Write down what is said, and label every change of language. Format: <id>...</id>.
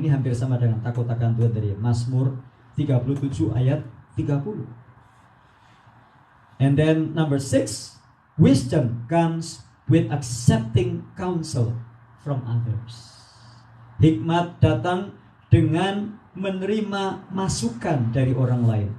<id>Ini hampir sama dengan takut akan Tuhan dari Mazmur 37 ayat 30.</id> <en>And then number 6, wisdom comes with accepting counsel from others.</en> <id>Hikmat datang dengan menerima masukan dari orang lain.</id>